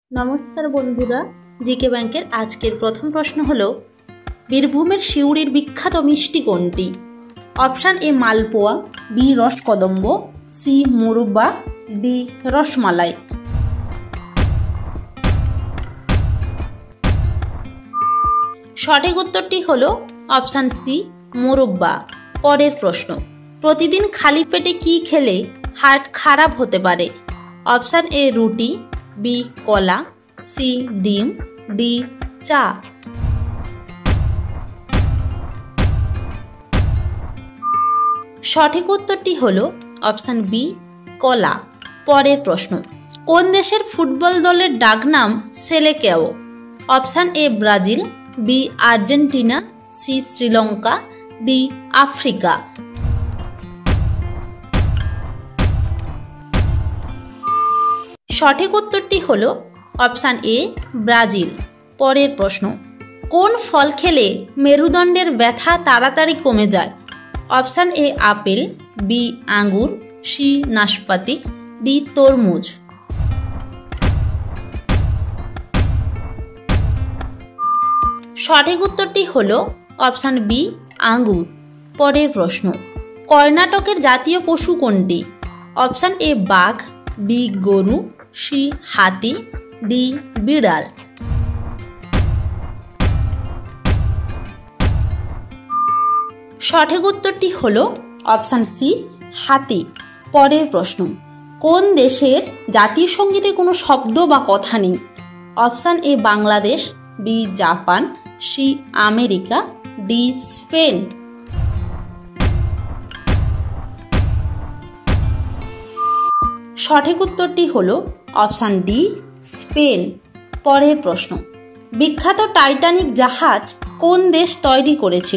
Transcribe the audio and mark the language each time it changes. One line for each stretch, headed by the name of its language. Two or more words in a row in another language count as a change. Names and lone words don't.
Bangla: নমস্কার বন্ধুরা জিকে ব্যাংকের আজকের প্রথম প্রশ্ন হলো বীরভূমের সিউড়ির বিখ্যাত মিষ্টি কোনটি। অপশন এ মালপোয়া, বি রসকদম্ব, সি মোরব্বা, ডি রসমালাই। সঠিক উত্তরটি হলো অপশন সি মোরব্বা। পরের প্রশ্ন প্রতিদিন খালি পেটে কী খেলে হার্ট খারাপ হতে পারে। অপশন এ রুটি, বি কলা, সি ডিম, ডি চা। সঠিক উত্তরটি হলো অপশন বি কলা। পরের প্রশ্ন কোন দেশের ফুটবল দলের ডাকনাম সেলেকেও। অপশন এ ব্রাজিল, বি আর্জেন্টিনা, সি শ্রীলঙ্কা, ডি আফ্রিকা। সঠিক উত্তরটি হলো অপশন এ ব্রাজিল। পরের প্রশ্ন কোন ফল খেলে মেরুদণ্ডের ব্যথা তাড়াতাড়ি কমে যায়। অপশন এ আপেল, বি আঙুর, সি নাশপাতি, ডি তরমুজ। সঠিক উত্তরটি হলো অপশন বি আঙুর। পরের প্রশ্ন কর্ণাটকের জাতীয় পশু কোনটি। অপশন এ বাঘ, বি গরু, সি হাতি, ডি বিড়াল। সঠিক উত্তরটি হলো অপশন সি হাতি। পরের প্রশ্ন কোন দেশের জাতীয় সংগীতে কোনো শব্দ বা কথা নেই। অপশন এ বাংলাদেশ, বি জাপান, সি আমেরিকা, ডি স্পেন। সঠিক উত্তরটি হলো অপশন ডি স্পেন। পরের প্রশ্ন বিখ্যাত টাইটানিক জাহাজ কোন দেশ তৈরি করেছিল।